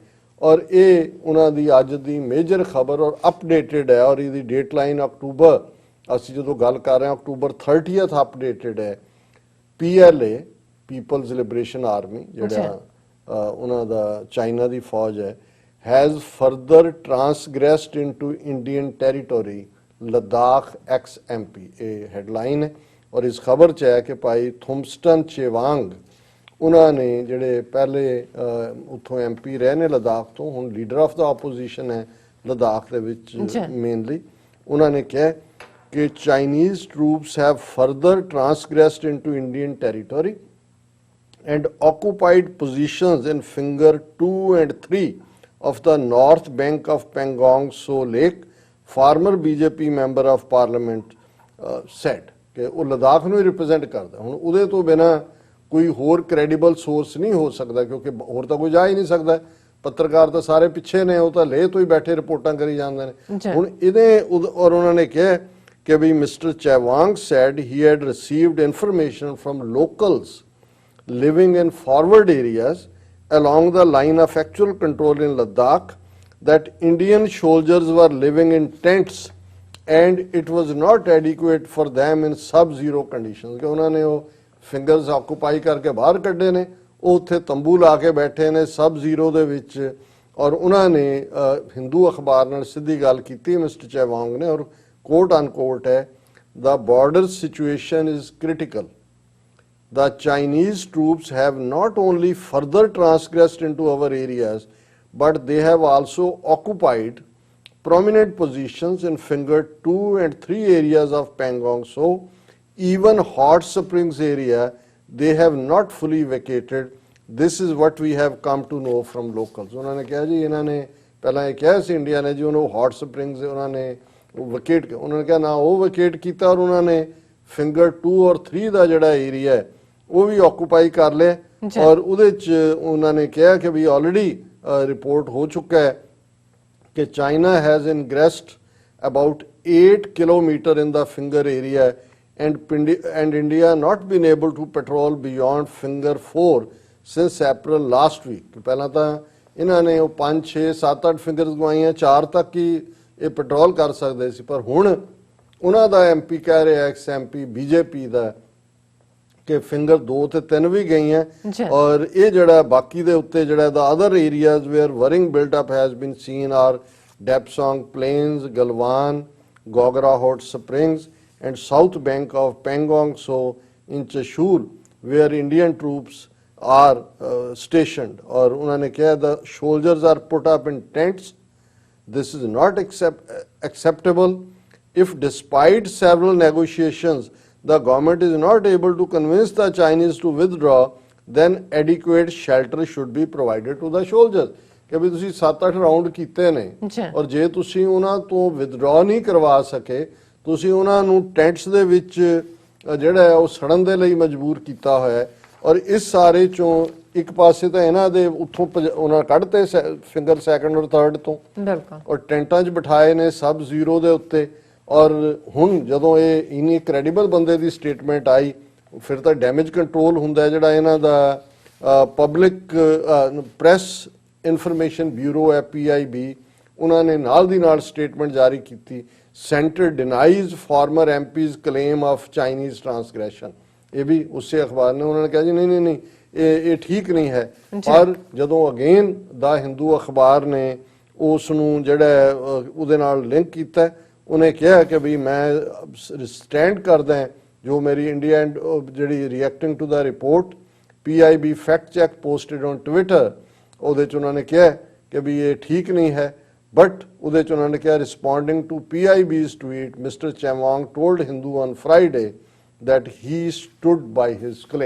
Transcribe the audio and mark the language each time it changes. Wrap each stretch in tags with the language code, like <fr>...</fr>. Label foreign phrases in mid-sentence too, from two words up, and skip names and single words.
<pa>ਔਰ ਇਹ ਉਹਨਾਂ ਦੀ ਅੱਜ ਦੀ ਮੇਜਰ ਖਬਰ ਔਰ ਅਪਡੇਟਡ ਹੈ, ਔਰ ਇਹਦੀ ਡੇਟਲਾਈਨ ਅਕਤੂਬਰ, ਅਸੀਂ ਜਦੋਂ ਗੱਲ ਕਰ ਰਹੇ ਹਾਂ ਅਕਤੂਬਰ 30th ਅਪਡੇਟਡ ਹੈ। PLA ਪੀਪਲਜ਼ ਲਿਬਰੇਸ਼ਨ ਆਰਮੀ ਜਿਹੜਾ ਉਹਨਾਂ ਦਾ ਚਾਈਨਾ ਦੀ ਫੌਜ ਹੈ,</pa> <en>has further transgressed into Indian territory, Ladakh ex-MP।</en> <pa>ਇਹ ਹੈਡਲਾਈਨ ਹੈ ਔਰ ਇਸ ਖਬਰ 'ਚ ਹੈ ਕਿ ਭਾਈ ਥੁਮਸਟਨ ਚੇਵਾਂਗ ਉਹਨਾਂ ਨੇ ਜਿਹੜੇ ਪਹਿਲੇ ਉੱਥੋਂ MP ਰਹੇ ਨੇ ਲਦਾਖ ਤੋਂ, ਹੁਣ</pa> <en>leader of the opposition</en> <pa>ਹੈ ਲਦਾਖ ਦੇ ਵਿੱਚ ਮੇਨਲੀ, ਉਹਨਾਂ ਨੇ ਕਿਹਾ ਕਿ</pa> <en>Chinese troops have further transgressed into Indian territory and occupied positions in finger 2 and 3 of the north bank of Pangong Tso Lake, former BJP member of parliament said</en> <pa>ਕਿ ਉਹ ਲਦਾਖ ਨੂੰ ਹੀ ਰਿਪਰੈਜ਼ੈਂਟ ਕਰਦਾ। ਹੁਣ ਉਹਦੇ ਤੋਂ ਬਿਨਾ ਕੋਈ ਹੋਰ</pa> <en>credible source</en> <pa>ਨਹੀਂ ਹੋ ਸਕਦਾ, ਕਿਉਂਕਿ ਹੋਰ ਤਾਂ ਕੋਈ ਜਾ ਹੀ ਨਹੀਂ ਸਕਦਾ। ਪੱਤਰਕਾਰ ਤਾਂ ਸਾਰੇ ਪਿੱਛੇ ਨੇ, ਉਹ ਤਾਂ ਲੇਹ ਤੋਂ ਹੀ ਬੈਠੇ ਰਿਪੋਰਟਾਂ ਕਰੀ ਜਾਂਦੇ ਨੇ। ਹੁਣ ਇਹਦੇ ਔਰ ਉਹਨਾਂ ਨੇ ਕਿਹਾ ਕਿ ਵੀ</pa> <en>ਮਿਸਟਰ ਚੈਵਾਂਗ said he had received information from locals living in forward areas along the line of actual control in Ladakh that Indian soldiers were living in tents and it was not adequate for them in sub-zero conditions।</en> <pa>ਕਿ ਉਹਨਾਂ ਨੇ ਉਹ</pa> <en>fingers occupy</en> <pa>ਕਰਕੇ ਬਾਹਰ ਕੱਢੇ ਨੇ, ਉਹ ਉੱਥੇ ਤੰਬੂ ਲਾ ਕੇ ਬੈਠੇ ਨੇ</pa> <en>sub zero</en> <pa>ਦੇ ਵਿੱਚ। ਔਰ ਉਹਨਾਂ ਨੇ ਹਿੰਦੂ ਅਖਬਾਰ ਨਾਲ ਸਿੱਧੀ ਗੱਲ ਕੀਤੀ ਮਿਸਟਰ ਚੈਵਾਂਗ ਨੇ, ਔਰ</pa> <en>quote unquote</en> <pa>ਹੈ,</pa> <en>the border situation is critical। The Chinese troops have not only further transgressed into our areas, but they have also occupied prominent positions in finger 2 and 3 areas of Pangong Tso, even Hot Springs area, they have not fully vacated। This is what we have come to know from locals।</en> <pa>ਉਹਨਾਂ ਨੇ ਕਿਹਾ ਜੀ ਇਹਨਾਂ ਨੇ ਪਹਿਲਾਂ ਇਹ ਕਿਹਾ ਸੀ ਇੰਡੀਆ ਨੇ ਜੀ ਉਹਨੂੰ ਹੌਟ ਸਪ੍ਰਿੰਗਸ ਉਹਨਾਂ ਨੇ ਵਕੇਟ, ਉਹਨਾਂ ਨੇ ਕਿਹਾ ਨਾ ਉਹ ਵਕੇਟ ਕੀਤਾ, ਔਰ ਉਹਨਾਂ ਨੇ ਫਿੰਗਰ 2 ਔਰ 3 ਦਾ ਜਿਹੜਾ ਏਰੀਆ ਹੈ ਉਹ ਵੀ ਆਕੂਪਾਈ ਕਰ ਲਿਆ। ਔਰ ਉਹਦੇ 'ਚ ਉਹਨਾਂ ਨੇ ਕਿਹਾ ਕਿ ਵੀ</pa> <en>already report</en> <pa>ਹੋ ਚੁੱਕਾ ਹੈ ਕਿ</pa> <en>China has ingressed about 8 kilometre in the finger area and India not been able to patrol beyond finger 4 since April last week।</en> <pa>ਪਹਿਲਾਂ ਤਾਂ ਇਹਨਾਂ ਨੇ ਉਹ 5 6 7 8 ਫਿੰਗਰਸ ਗਵਾਈਆਂ, 4 ਤੱਕ ਹੀ ਇਹ ਪੈਟਰੋਲ ਕਰ ਸਕਦੇ ਸੀ, ਪਰ ਹੁਣ ਉਹਨਾਂ ਦਾ MP ਕਹਿ ਰਿਹਾ ਐਕਸ MP BJP ਦਾ ਕਿ ਫਿੰਗਰ 2 ਤੇ 3 ਵੀ ਗਈਆਂ। ਔਰ ਇਹ ਜਿਹੜਾ ਬਾਕੀ ਦੇ ਉੱਤੇ ਜਿਹੜਾ</pa> <en>the other areas where warring build up has been seen are Depsang Plains, Galwan, Gogra Hot Springs and south bank of Pangong Tso in Chashul where Indian troops are stationed।</en> <hi>और उन्होंने कहा</hi> <en>the soldiers are put up in tents। This is not acceptable। If despite several negotiations the government is not able to convince the Chinese to withdraw, then adequate shelter should be provided to the soldiers।</en> <pa>ਕਿ ਵੀ ਤੁਸੀਂ 7-8 ਰਾਉਂਡ ਕੀਤੇ ਨੇ ਔਰ ਜੇ ਤੁਸੀਂ ਉਹਨਾਂ ਤੋਂ ਵਿਦਡਰਾ ਨਹੀਂ ਕਰਵਾ ਸਕੇ, ਤੁਸੀਂ ਉਹਨਾਂ ਨੂੰ ਟੈਂਟਸ ਦੇ ਵਿੱਚ ਜਿਹੜਾ ਹੈ ਉਹ ਸੜਨ ਦੇ ਲਈ ਮਜਬੂਰ ਕੀਤਾ ਹੋਇਆ ਹੈ। ਔਰ ਇਸ ਸਾਰੇ ਚੋਂ ਇੱਕ ਪਾਸੇ ਤਾਂ ਇਹਨਾਂ ਦੇ ਉੱਥੋਂ ਉਹਨਾਂ ਕੱਢਤੇ</pa> <en>finger second</en> <pa>ਔਰ ਥਰਡ ਤੋਂ, ਔਰ ਟੈਂਟਾਂ 'ਚ ਬਿਠਾਏ ਨੇ</pa> <en>sub zero</en> <pa>ਦੇ ਉੱਤੇ। ਔਰ ਹੁਣ ਜਦੋਂ ਇਹ ਇੰਨੀ ਕ੍ਰੈਡੀਬਲ ਬੰਦੇ ਦੀ ਸਟੇਟਮੈਂਟ ਆਈ, ਫਿਰ ਤਾਂ</pa> <en>damage control</en> <pa>ਹੁੰਦਾ ਜਿਹੜਾ ਇਹਨਾਂ ਦਾ ਪਬਲਿਕ ਪ੍ਰੈਸ ਇਨਫੋਰਮੇਸ਼ਨ ਬਿਊਰੋ ਹੈ PIB, ਉਹਨਾਂ ਨੇ ਨਾਲ ਦੀ ਨਾਲ ਸਟੇਟਮੈਂਟ ਜਾਰੀ ਕੀਤੀ।</pa> <en>Center denies former MP's claim of Chinese transgression।</en> <pa>ਇਹ ਵੀ ਉਸੇ ਅਖਬਾਰ ਨੇ ਉਹਨਾਂ ਨੇ ਕਿਹਾ ਜੀ ਨਹੀਂ ਨਹੀਂ ਇਹ ਠੀਕ ਨਹੀਂ ਹੈ। ਪਰ ਜਦੋਂ ਅਗੇਨ ਦਾ ਹਿੰਦੂ ਅਖਬਾਰ ਨੇ ਉਸ ਨੂੰ ਜਿਹੜਾ ਉਹਦੇ ਨਾਲ ਲਿੰਕ ਕੀਤਾ, ਉਹਨੇ ਕਿਹਾ ਕਿ ਵੀ ਮੈਂ ਸਟੈਂਡ ਕਰਦਾ ਜੋ ਮੇਰੀ ਇੰਡੀਆ ਜਿਹੜੀ</pa> <en>reacting to the report PIB Fact Check posted on Twitter,</en> <pa>ਉਹਦੇ ਚ ਉਹਨਾਂ ਨੇ ਕਿਹਾ ਕਿ ਵੀ ਇਹ ਠੀਕ ਨਹੀਂ ਹੈ, ਬਟ ਉਹਦੇ ਚ ਉਹਨਾਂ ਨੇ ਕਿਹਾ</pa> <en>responding to PIB's tweet, Mr Chewang told Hindu on Friday that he stood by his claim.</en>